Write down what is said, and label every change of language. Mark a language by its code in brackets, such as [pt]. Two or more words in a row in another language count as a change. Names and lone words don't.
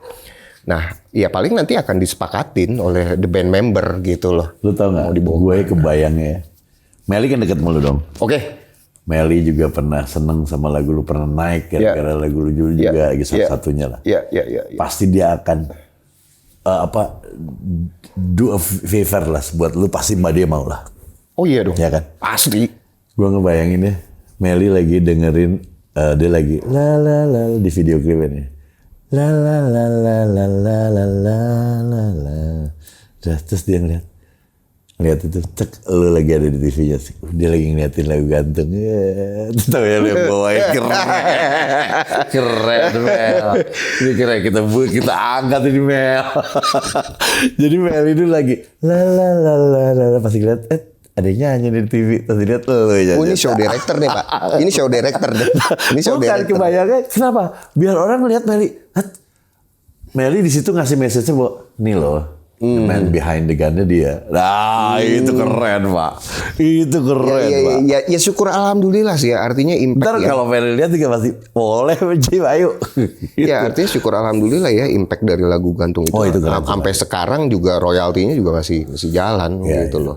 [id] Nah, ya paling nanti akan disepakatin oleh [en] the band member [id] gitu loh. Lu tau nggak? Gue kebayangnya ya. Meli kan deket sama lu dong. Oke. Meli juga pernah seneng sama lagu lu, pernah naik gara-gara lagu lu juga salah satunya lah. Iya. Pasti dia akan [en] do a favor [id] lah buat lu, pasti mbak dia mau lah. Oh iya dong. Ya kan? Pasti. Gue ngebayangin ya, Meli lagi dengerin dia lagi la la la di video klipnya. La la la la la la la la la la. Terus dia ngeliat itu, cek lu lagi ada di TV-nya, dia lagi ngeliatin lagu gantung. Tahu ya, lu bawain keren Mel. Ini keren, kita angkat ini Mel. Jadi Mel itu lagi la la la la la, pasti ngeliat ada nyanyi di TV, terus dilihat lu ya. Oh, ini [en] show director [id] nih, Pak. Ini [en] show director [id] deh. Ini show bukan, director. kebayangnya kenapa? Biar orang lihat Meli. Meli di situ ngasih message-nya bahwa nih loh, [en] the man behind the gun-nya dia. [id] Nah, itu keren, Pak. Itu keren, Pak. Ya syukur alhamdulillah sih ya. Artinya impact. Ntar kalau Meli lihat juga pasti boleh Jim, ayo. Ya artinya syukur alhamdulillah ya, impact dari lagu gantung itu. Oh, itu keren. Sampai sekarang juga royaltinya juga masih jalan gitu loh.